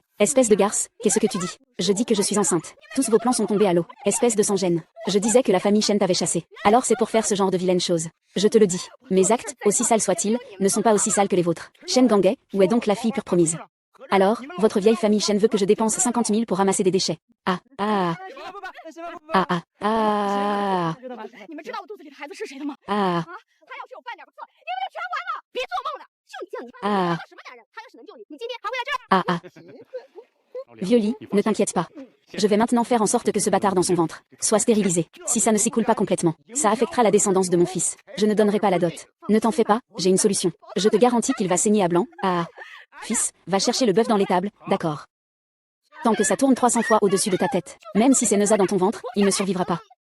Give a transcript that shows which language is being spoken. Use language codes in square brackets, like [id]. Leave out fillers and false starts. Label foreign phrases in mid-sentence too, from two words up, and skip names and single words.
[fr] Espèce de garce, qu'est-ce que tu dis? Je dis que je suis enceinte. Tous vos plans sont tombés à l'eau. Espèce de sans-gêne. Je disais que la famille Shen t'avait chassé. Alors c'est pour faire ce genre de vilaines choses. Je te le dis. Mes actes, aussi sales soient-ils, ne sont pas aussi sales que les vôtres. Shen Gangay, où est donc la fille pure promise? Alors, votre vieille famille Shen veut que je dépense 50 000 pour ramasser des déchets. Ah. Ah ah ah [zh] 知道吧？你们知道我肚子里的孩子是谁的吗？ ah 他要是有半点错，你们就全完了！别做梦了！就你这样一个 ah 什么男人，他要是能救你，你今天还会来这儿？ [fr] ah ah. Violi, ne t'inquiète pas. Je vais maintenant faire en sorte que ce bâtard dans son ventre soit stérilisé. Si ça ne s'écoule pas complètement, ça affectera la descendance de mon fils. Je ne donnerai pas la dot. Ne t'en fais pas, j'ai une solution. Je te garantis qu'il va saigner à blanc. Ah. Fils, va chercher le bœuf dans l'étable, d'accord. Tant que ça tourne 300 fois au-dessus de ta tête, même si c'est Neuza dans ton ventre, il ne survivra pas.